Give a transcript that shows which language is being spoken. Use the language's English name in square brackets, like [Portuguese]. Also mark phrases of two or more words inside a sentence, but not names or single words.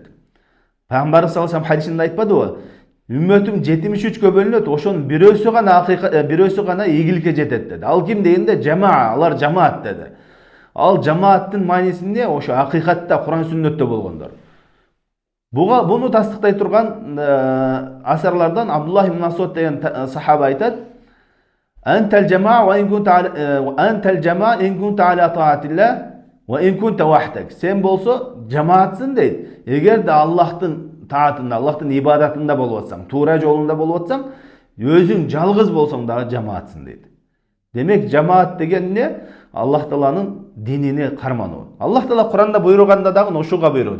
[Kyrgyz] Пайгамбарыбыз [Arabic] صلى الله عليه [Kyrgyz] хадисинде айтпадыбы? Үммөтүм 73-кө бөлүнөт, ошонун бирөөсү гана ийгиликке жетет деди. Ал ким дегенде жамаа, алар жамаат деди. Ал жамааттын мааниси эмне? Ошо акыйкатта Куран сүннөттө болгондор. Буну тастыктай турган асарлардан Абдуллах ибн Масуд деген сахаба айтат: [Arabic] "أنت الجماعة وإن كنت على طاعة الله وإن كنت وحدك." [Kyrgyz] Сен болсо жамаатсың дейт. Эгер да Аллахтын таатында, Аллахтын ибадатында болуп атсаң, туура жолунда болуп атсаң, өзүң жалгыз болсоң дагы жамаатсың дейт. Демек жамаат деген эмне? Аллах Тааланын динини кармануу. Аллах Таала Куранда буйруганда дагы ошуга буйруду.